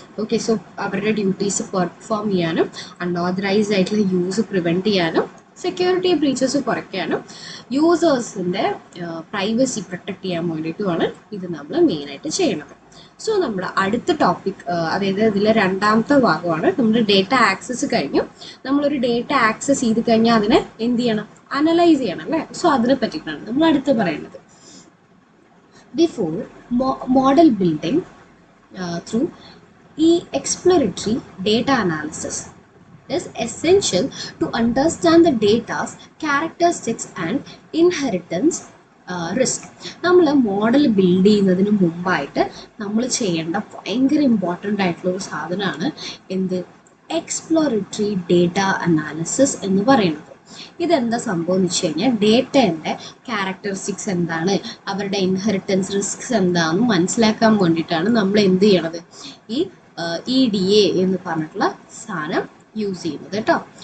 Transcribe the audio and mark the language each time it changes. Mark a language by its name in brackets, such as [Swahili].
[Malayalam] Okay, so അവരുടെ duties perform ചെയ്യാനും unauthorised ആയിട്ടുള്ള യൂസ് പ്രിവെൻറ്റ് ചെയ്യാനും സെക്യൂരിറ്റി ബ്രീച്ചസ് കുറയ്ക്കാനും യൂസേഴ്സിൻ്റെ പ്രൈവസി പ്രൊട്ടക്റ്റ് ചെയ്യാൻ വേണ്ടിയിട്ടുമാണ് ഇത് നമ്മൾ മെയിനായിട്ട് ചെയ്യണത്. സോ നമ്മുടെ അടുത്ത ടോപ്പിക്, അതായത് ഇതിലെ രണ്ടാമത്തെ ഭാഗമാണ്. നമ്മൾ ഡേറ്റ ആക്സസ് കഴിഞ്ഞു. നമ്മളൊരു ഡേറ്റ ആക്സസ് ചെയ്ത് കഴിഞ്ഞാൽ അതിനെ എന്ത് ചെയ്യണം, അനലൈസ് ചെയ്യണം അല്ലേ. സോ അതിനെ പറ്റിയിട്ടാണ് നമ്മൾ അടുത്ത് പറയുന്നത്. [English] Before model building through exploratory data analysis is essential to understand the data's characteristics and inheritance risk. [Malayalam] നമ്മൾ മോഡൽ ബിൽഡ് ചെയ്യുന്നതിന് മുമ്പായിട്ട് നമ്മൾ ചെയ്യേണ്ട ഭയങ്കര ഇമ്പോർട്ടൻ്റ് ആയിട്ടുള്ള ഒരു സാധനമാണ് എന്ത്, എക്സ്പ്ലോറേറ്ററി ഡേറ്റ അനാലിസിസ് എന്ന് പറയുന്നത്. ഇതെന്താ സംഭവം എന്ന് വെച്ച് കഴിഞ്ഞാൽ ഡേറ്റേൻ്റെ ക്യാരക്ടറിസ്റ്റിക്സ് എന്താണ്, അവരുടെ ഇൻഹെറിറ്റൻസ് റിസ്ക്സ് എന്താണെന്ന് മനസ്സിലാക്കാൻ വേണ്ടിയിട്ടാണ് നമ്മൾ എന്ത് ചെയ്യണത്, ഈ EDA എന്ന് പറഞ്ഞിട്ടുള്ള സാധനം യൂസ് ചെയ്യുന്നത് കേട്ടോ.